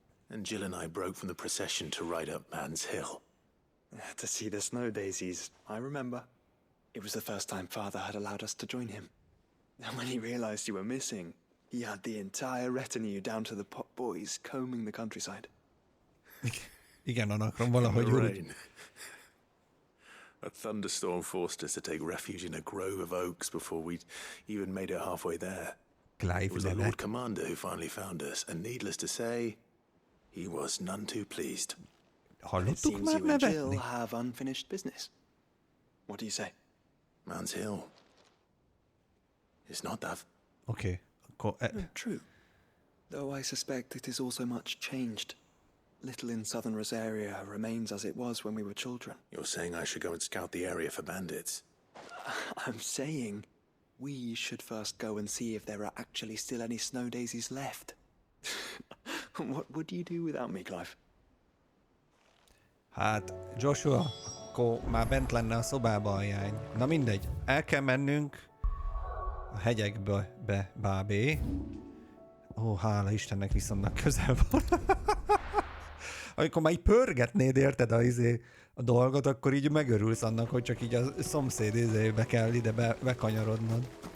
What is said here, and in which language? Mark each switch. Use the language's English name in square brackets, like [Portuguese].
[English] And Jill and I broke from the procession to ride up Man's Hill. To see the snow daisies, I remember. It was the first time Father had allowed us to join him. And when he realized you were missing, he had the entire retinue down to the pot boys combing the countryside. [Hungarian] Igen, anakron valahogy úgy. [English] A thunderstorm forced us to take refuge in a grove of oaks before we'd even made it halfway there. It was the Lord Commander who finally found us, and needless to say, he was none too pleased. It seems you and Jill have unfinished business. What do you say? Man's Hill. It's not that... Okay. True. Though I suspect it is also much changed. Little in southern Rosaria remains as it was when we were children. You're saying I should go and scout the area for bandits? I'm saying we should first go and see if there are actually still any snow daisies left. What would you do without me, Clive? [Hungarian] Hát, Joshua, akkor már bent lenne a szobába a jány. Na mindegy, el kell mennünk a hegyekbe, bábé. Ó, hála Istennek viszonylag közel van. Amikor már így pörgetnéd, érted a dolgot, akkor így megörülsz annak, hogy csak így a szomszéd kell ide bekanyarodnod.